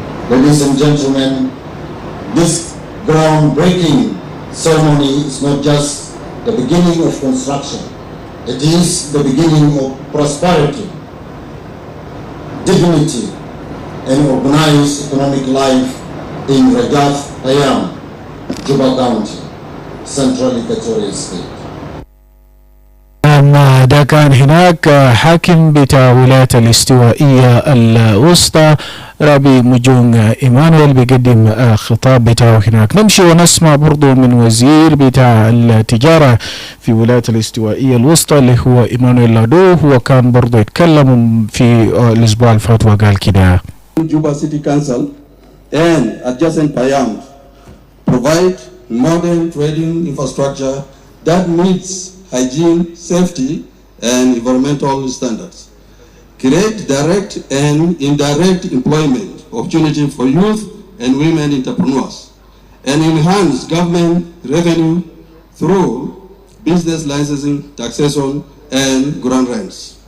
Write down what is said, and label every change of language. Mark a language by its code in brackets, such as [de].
[en] Ladies and gentlemen, this groundbreaking ceremony is not just the beginning of construction. It is the beginning of prosperity, dignity, and organized economic life in Regath Payam, Juba County, Central Equatorial State. [ar] ده كان هناك حاكم بتاع ولاية الاستوائية الوسطى رابي مجونج إيمانويل بيقدم خطاب بتاعه هناك. نمشي ونسمع برضو من وزير بتاع التجارة في ولاية الاستوائية الوسطى اللي هو إيمانويل ج. هو كان برضو يتكلم في الأسبوع الفات وقال كده. [en] Juba City Council and adjacent Payam provide modern trading infrastructure that meets hygiene, safety, and environmental standards. Create direct and indirect employment opportunity for youth and women entrepreneurs, and enhance government revenue through business licensing, taxation, and ground rents.